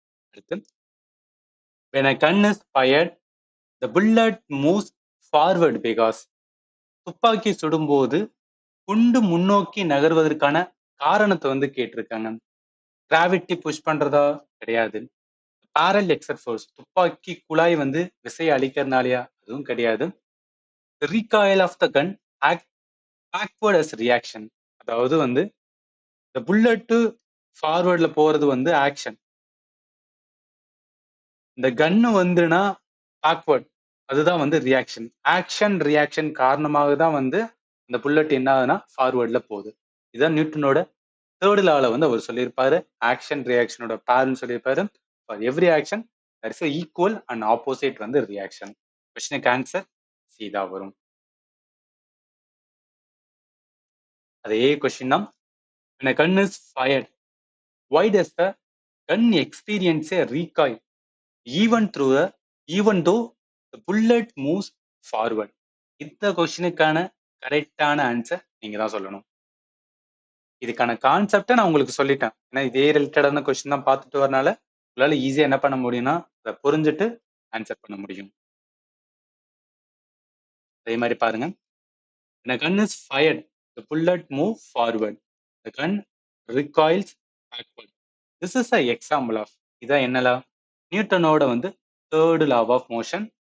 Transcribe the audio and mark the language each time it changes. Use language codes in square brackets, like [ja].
[en] அடுத்து when a gun is fired the bullet moves forward because [ta] துப்பாக்கி சுடும்போது குண்டு முன்னோக்கி நகர்வதற்கான காரணத்தை வந்து கேட்டிருக்காங்க. கிராவிட்டி புஷ் பண்றதா கிடையாது. பேரல் எக்ஸட் ஃபோர்ஸ் துப்பாக்கி குழாய் வந்து விசையை அளிக்கிறதுனாலயா அதுவும் கிடையாது. [en] Recoil of the gun act backward as reaction. [ta] அதாவது வந்து இந்த புல்லட்டு ஃபார்வர்ட்ல போறது வந்து ஆக்ஷன். இந்த கன்னு வந்துனா பேக்வர்ட், அதுதான் வந்து ரியாக்ஷன். ஆக்ஷன் ரியாக்ஷன் காரணமாக தான் வந்து இந்த புல்லட் என்ன ஆகுதுன்னா ஃபார்வர்ட்ல போகுது. இதுதான் நியூட்டனோட தேர்ட் லால வந்து அவர் சொல்லியிருப்பாரு. ஆக்ஷன் ரியாக்ஷனோட பேர்னு சொல்லியிருப்பாரு. [en] For every action there is equal and opposite வந்து reaction. [ta] கொஸ்டினுக்கு ஆன்சர் சி தான் வரும். அதே கொஸ்டின் தான். [en] when a gun is fired, why does the gun experience a recoil even through a even though the bullet moves forward? [ta] இந்த கொஸ்டினுக்கான கரெக்டான answer நீங்க தான் சொல்லணும். இதுக்கான கான்செப்டை நான் உங்களுக்கு சொல்லிட்டேன். ஏன்னா இதே ரிலேட்டடான கொஸ்டின் தான் பார்த்துட்டு வரனால உங்களால ஈஸியா என்ன பண்ண முடியும்னா அதை புரிஞ்சுட்டு ஆன்சர் பண்ண முடியும். அதே மாதிரி பாருங்க. [en] when a gun is fired, the bullet move forward, the gun recoils backward. This is a example of [ta] இதான் என்னலா நியூட்டனோட வந்து [en] Third law of motion.